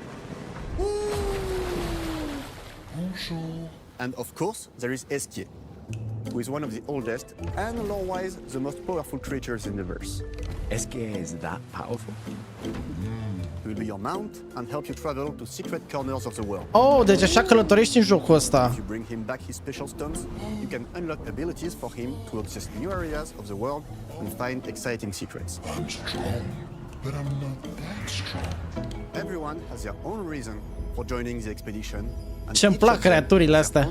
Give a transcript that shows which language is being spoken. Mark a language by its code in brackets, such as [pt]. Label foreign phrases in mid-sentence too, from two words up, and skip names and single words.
[en] Bonjour. And of course, there is Esquier, who is one of the oldest and lore-wise the most powerful creatures in the verse. Esquier is that powerful? He will be your mount and help you travel to secret corners of the world. [ro] Oh, deci așa călătorești în jocul ăsta. [en] If you bring him back his special stones, you can unlock abilities for him to access new areas of the world and find exciting secrets. I'm strong, but I'm not that strong. Everyone has their own reason for joining the expedition, and [ro] Ce-mi plac creaturile [en] has their